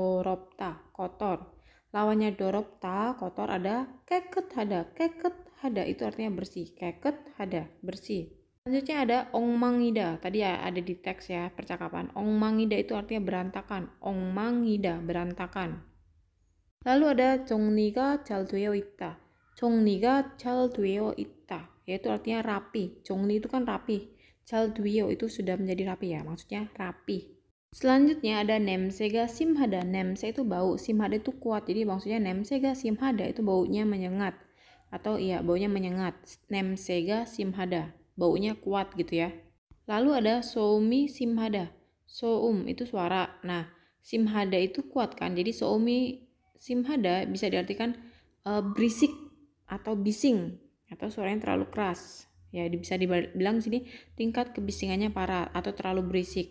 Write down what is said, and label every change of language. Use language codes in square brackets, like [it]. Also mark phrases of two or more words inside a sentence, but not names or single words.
[id] 더럽다, kotor. Lawannya 더럽다, kotor, ada 깨끗하다. 깨끗하다 itu artinya bersih. 깨끗하다, bersih. Selanjutnya ada 엉망이다. Tadi ya ada di teks ya percakapan. 엉망이다 itu artinya berantakan. 엉망이다, berantakan. Lalu ada [ko] 정리가 잘 되어 있다. 정리가 잘 되어 있다. [id] Yaitu artinya rapi. 정리 itu kan rapi. [ko] 잘 되어 [id] itu sudah menjadi rapi ya. Maksudnya rapi. Selanjutnya ada [ko] 냄새가 심하다. [id] 냄새 itu bau. 심하다 itu kuat. Jadi maksudnya [ko] 냄새가 심하다 [id] itu baunya menyengat. Atau iya baunya menyengat. [ko] 냄새가 심하다. [id] Baunya kuat gitu ya. Lalu ada [ko] 소음이 심하다. [id] Soum itu suara. Nah, simhada itu kuat kan. Jadi [ko] 소음이 심하다 [id] bisa diartikan berisik atau bising atau suaranya terlalu keras. Ya, bisa dibilang sini tingkat kebisingannya parah atau terlalu berisik.